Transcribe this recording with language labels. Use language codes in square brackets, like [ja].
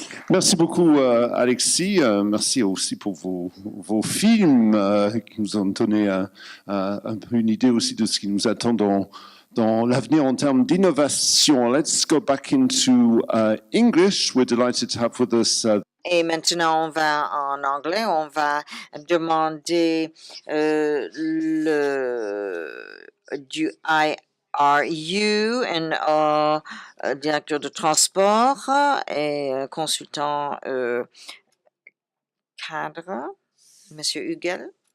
[fr] Merci beaucoup, Alexis. Merci aussi pour vos films qui nous ont donné un peu une idée aussi de ce qui nous attend dans l'avenir en termes d'innovation. [en] Let's go back into English. We're delighted to have with us. [fr] Et maintenant, on va en anglais, on va demander du IRU, un directeur de transport et consultant cadre, Monsieur Hugel.